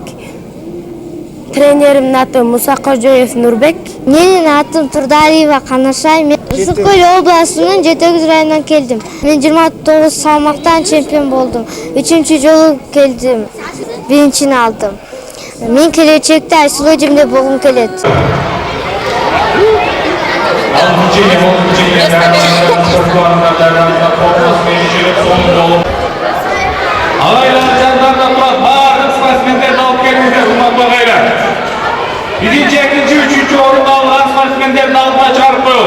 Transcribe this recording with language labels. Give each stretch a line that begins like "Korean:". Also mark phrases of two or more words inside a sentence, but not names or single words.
Kyrgyz: Тренеримдин аты Муса Кожоев Нурбек. Менин атым Турдалиева Канашай. Мен Ысык Көл областынын Жетөгүз районунан келдим. Мен 29 салмактан чемпион болдум. 3-чү жолу келдим. 1-чини алдым. Мен келечекте Айсулу эжемдей болгум келет.
Turkish: Birinci, ikinci, üçüncü orunda alan sportmenlerin altına çağırıp koyuyoruz.